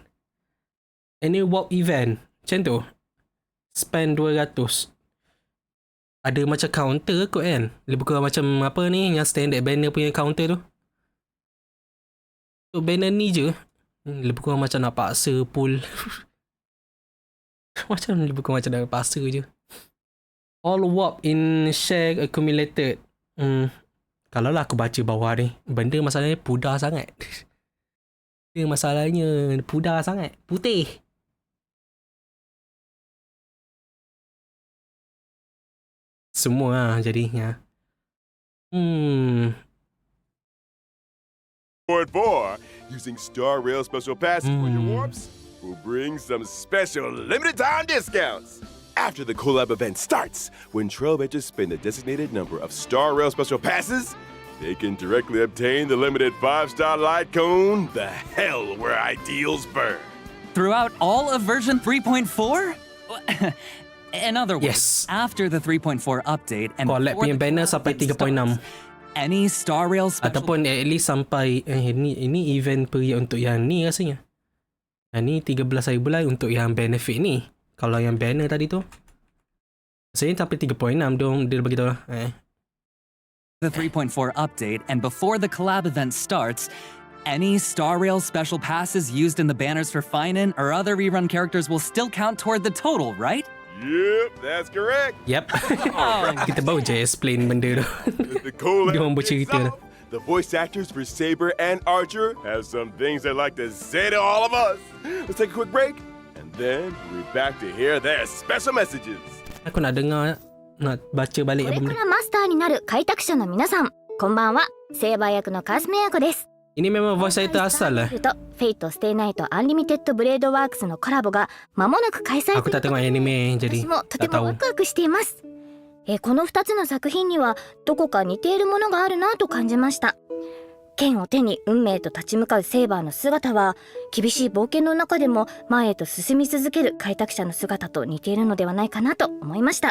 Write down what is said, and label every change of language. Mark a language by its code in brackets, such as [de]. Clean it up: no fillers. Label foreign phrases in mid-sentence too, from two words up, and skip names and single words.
[en] Any warp event [ms] macam tu, [en] spend 200. [ms] Ada macam counter kot kan? Lebih kurang macam apa ni, yang [en] standard banner [ms] punya counter tu. So banner ni je lebih kurang macam nak paksa pull. Lebih kurang macam nak paksa je. [en] All warp in share accumulated. [ms] Kalau lah aku baca bawah ni, benda masalahnya pudar sangat. Dia masalahnya pudar sangat, putih. Semua lah jadinya. [en] 3.4, using Star Rail special passes for your warps will bring some special limited time discounts. After the collab event starts, when Trailblazers spend the designated number of Star Rail special passes, they can directly obtain the limited 5-star light cone, the hell where ideals burn. Throughout all of version 3.4? In other words, Yes. after the 3.4 update and Collab before [ms] punya [en] the banner collab [ms] sampai [en] event 3.6. starts, any Star Rail special [ms] Ataupun [en] at least [ms] sampai ini [en] event period [ms] untuk yang ni rasanya. Yang ni 13 hari bulan untuk yang benefit ni. Kalau yang banner tadi tu rasanya sampai 3.6 dia beritahu lah. [en] the 3.4 update and before the collab event starts, any Star Rail special passes used in the banners for phainon or other rerun characters will still count toward the total, right? Yep, that's correct. Yep. [ms] Kita baru je explain benda tu. [en] The collab [ms] Dia orang bercerita dah. [en] itself, the voice actors for Saber and Archer have some things they'd like to say to all of us. Let's take a quick break, and then we'll be back to hear their special messages. [ms] Aku nak dengar, nak baca balik [ja] こ [ms] apa [ja] れか [ms] benda. [ja] らマスターになる開拓者の皆さん、こんばんは。セーバー役のカスメヤコです。 [ms] Ini memang [en] voice actor [ms] asal lah. [ja] とフェイトステイナイトアンリミテッドブレードワークスのコラボが間もなく開催 [ms] Aku [ja] という [ms] tak tengok anime jadi [ja] 私もとて [ms] tak [ja] も [ms] tahu. [ja] ワクワクしています。この2つの作品にはどこか似ているものがあるなと感じました。剣を手に運命と立ち向かうセーバーの姿は厳しい冒険の中でも前へと進み続ける開拓者の姿と似ているのではないかなと思いました。